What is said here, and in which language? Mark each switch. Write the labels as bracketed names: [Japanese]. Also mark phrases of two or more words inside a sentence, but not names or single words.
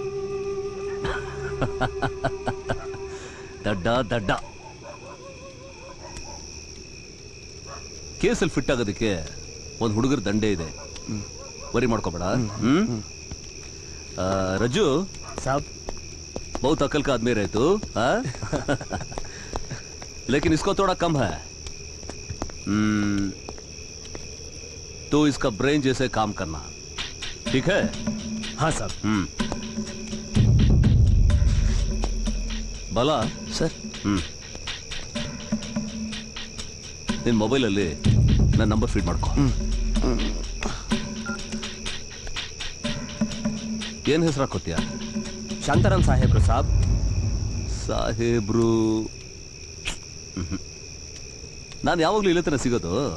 [Kannada] ದಡ್ಡ ಕೇಸಲ್ಲಿ ಫಿಟ್ ಆಗೋದಕ್ಕೆ ಒಂದು ಹುಡುಗರ ದಂಡೆ ಇದೆ, ವರಿ ಮಾಡ್ಕೋಬೇಡ. ರಜು ಸಾಬ್, [Hindi] बहुत अकल का आदमी रहे तू, लेकिन इसको थोड़ा कम है. तो इसका ब्रेन जैसे काम करना, ठीक है? हाँ साहब. बाला [Kannada] ಸರ್, ನಿನ್ನ ಮೊಬೈಲಲ್ಲಿ ನನ್ನ ನಂಬರ್ ಫೀಡ್ ಮಾಡ್ಕೊ. ಏನು ಹೆಸರು ಹಾಕೋತೀಯ? ಶಾಂತಾರಾಮ್ ಸಾಹೇಬ್ರು ಸಾಬ್. ಸಾಹೇಬ್ರು? ನಾನು ಯಾವಾಗಲೂ ಇಲ್ಲ ತನ ಸಿಗೋದು.